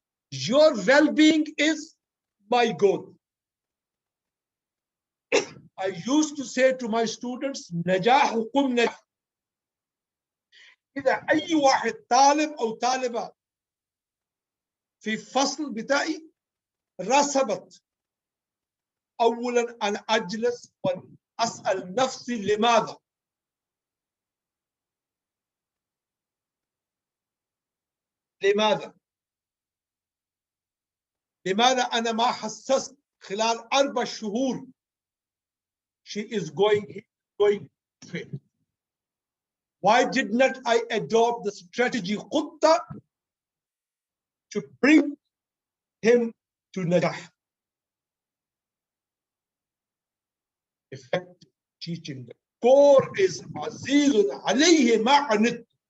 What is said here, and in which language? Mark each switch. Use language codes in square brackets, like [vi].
[en] Your well-being is my goal. I used to say to my students [ar] نجاحكم نجاح. إذا أي واحد طالب أو طالبة في فصل بتاعي رسبت، أولا أنا أجلس وأسأل نفسي لماذا؟ لماذا أنا ما حسست خلال 4 شهور [en] she is going to fail? Why did not I adopt the strategy خطة to bring him to نجاح? Effective teaching. The core is [ar] عزيز عليه ما عنتم.